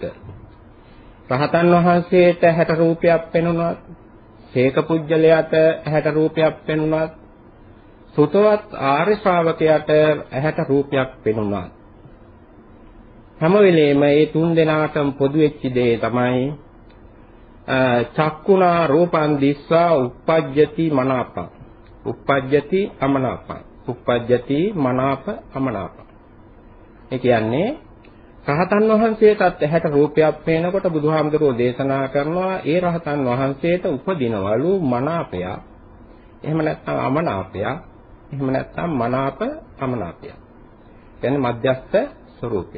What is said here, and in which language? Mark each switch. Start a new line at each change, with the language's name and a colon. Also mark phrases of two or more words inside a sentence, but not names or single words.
Sinhala: රහතන් වහන්සේට 60 රූපයක් පෙනුනත්, සීක පුජ්‍යලයට 60 රූපයක් පෙනුනත්, සුතවත් ආර්ය ශ්‍රාවකයාට 60 රූපයක් පෙනුනත්, හැම වෙලේම මේ තුන් දෙනාටම පොදු වෙච්ච දේ තමයි
Pali: චක්කුණා රූපං දිස්වා uppajjati manapa. uppajjati amanapa. uppajjati manapa amanapa.
Sinhala: ඒ කියන්නේ රහතන් වහන්සේටත් 60 රූපයක් පේනකොට බුදුහාමුදුරුවෝ දේශනා කරනවා ඒ රහතන් වහන්සේට උපදිනවලු මනාපය. එහෙම නැත්නම් අමනාපය. එහෙම නැත්නම් මනාප අමනාපය. කියන්නේ මධ්‍යස්ථ ස්වરૂපය.